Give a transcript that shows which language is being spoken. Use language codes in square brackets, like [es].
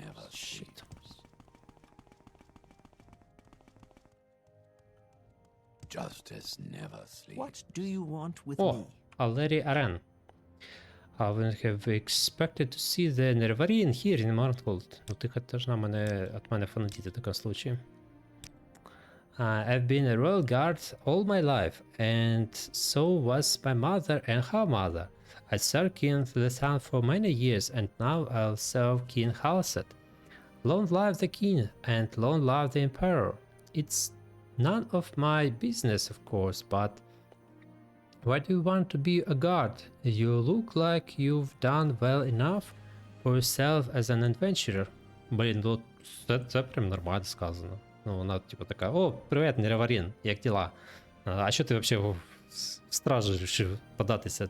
[en] Shit. sleeps. Justice never sleeps. What do you want with [uk] О, [en] me? Aleri Aren. I wouldn't have expected to see the Nervarine here in Martgold. [uk] Ну ти должна от мене фанатіти в такому случаї. [en] I've been a royal guard all my life, and so was my mother and her mother. I served King Lethan for many years, and now I'll serve King Halset. Long live the king, and long live the emperor. It's none of my business, of course, but why do you want to be a guard? You look like you've done well enough for yourself as an adventurer. [uk] Блін, ну це прям нормально сказано. Ну, вона типу така: о, привіт, Нереварін, як діла? А що ти взагалі в стражу вирішив податися?